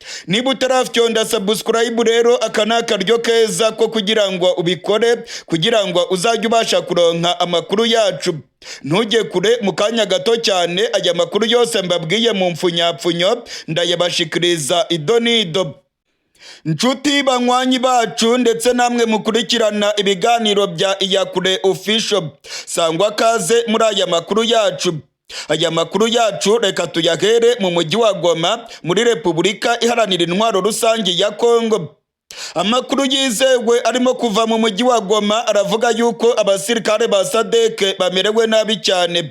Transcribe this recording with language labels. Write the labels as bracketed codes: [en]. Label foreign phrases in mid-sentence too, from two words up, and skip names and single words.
[rw] niba utarafyonda subscribe rero aka ni akaryo keza ko kugira ngo ubikore kugira ngo uzajye ubasha kuronka amakuru yacu. Ntujye kure, mu kanya gato cyane aya makuru yose mbabwiye mu mfunyapfunyo ndayabashikiriza ido n'ido. Nshuti banywanyi bacu ndetse namwe mukurikirana ibiganiro bya Iyakure Official, sangwa kaze muri aya makuru yacu. Aya makuru yacu reka tuyahere mu mujyi wa Goma muri Repubulika Iharanira Intwaro Rusange ya Kongo. Amakuru yizewe arimo kuva mu mujyi wa Goma aravuga yuko abasirikare ba SADC bamerewe nabi cyane.